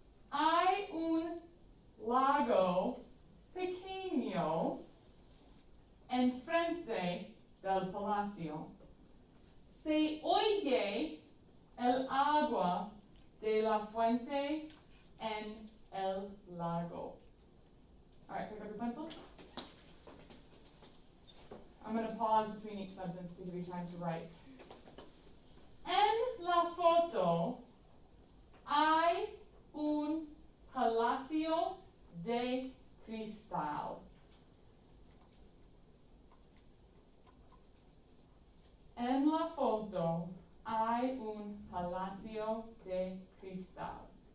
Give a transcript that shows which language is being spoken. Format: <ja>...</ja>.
<es>Hay un lago pequeño enfrente del palacio. Se oye el agua de la fuente en el lago.</es> <en>All right, pick up your pencils. I'm going to pause between each sentence to give you time to write.</en> <es>En la foto hay un palacio de cristal. En la foto hay un palacio de cristal.</es>